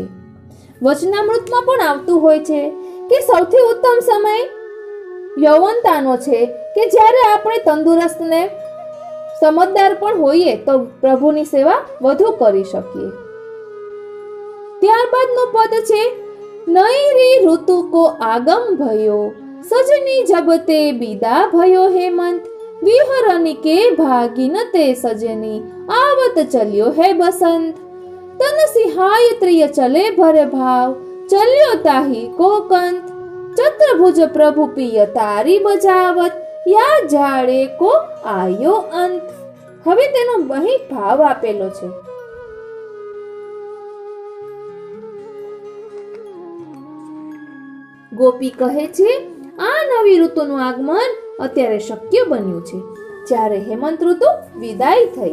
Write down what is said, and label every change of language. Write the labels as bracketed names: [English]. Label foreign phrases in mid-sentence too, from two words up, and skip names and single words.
[Gujarati] વચનામૃતમાં પણ આવતું હોય છે કે સૌથી ઉત્તમ સમય યૌવનતાનો છે, કે જ્યારે આપણે તંદુરસ્ત ને સમજદાર પણ હોઈએ તો પ્રભુની સેવા વધુ કરી શકીએ. ત્યારબાદનું પદ છે [Braj] नैरी ऋतु को आगम भयो, सजनी जबते बीदा भयो हेमंत. विहरनी के भागीन ते सजनी, आवत चलियो है बसंत. तन सिहाय त्रिय चले भरे भाव, चलियो ताही कोकंत. चतुर्भुज प्रभु पिय तारी बजावत, या जाड़े को आयो अंत. [Gujarati] હવે તેનો અહીં ભાવ આપેલો છે. ગોપી કહે છે, આ નવી ઋતુનું આગમન અત્યારે શક્ય બન્યું છે, જ્યારે હેમંત ઋતુ વિદાય થઈ.